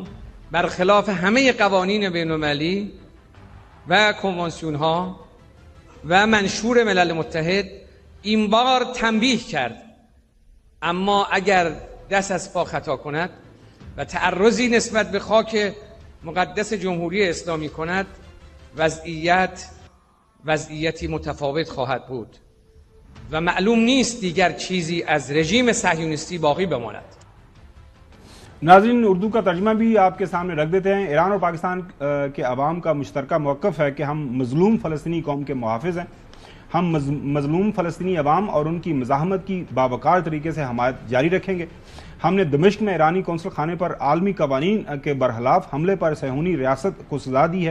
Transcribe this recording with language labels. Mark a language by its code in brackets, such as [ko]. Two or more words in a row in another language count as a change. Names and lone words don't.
[fa] برخلاف همه قوانین بین‌المللی و کنوانسیون ها و منشور ملل متحد این بار تنبیه کرد، اما اگر دست از پا خطا کند و تعرضی نسبت به خاک مقدس جمهوری اسلامی کند وضعیتی متفاوت خواهد بود و معلوم نیست دیگر چیزی از رژیم صهیونیستی باقی بماند. [ur] ناظرین، اردو کا ترجمہ بھی آپ کے سامنے رکھ دیتے ہیں. ایران اور پاکستان کے عوام کا مشترکہ موقف ہے کہ ہم مظلوم فلسطینی قوم کے محافظ ہیں. ہم مظلوم فلسطینی عوام اور ان کی مزاحمت کی باوقار طریقے سے حمایت جاری رکھیں گے. ہم نے دمشق میں ایرانی قونصل خانے پر عالمی قوانین کے برخلاف حملے پر صہیونی ریاست کو سزا دی ہے.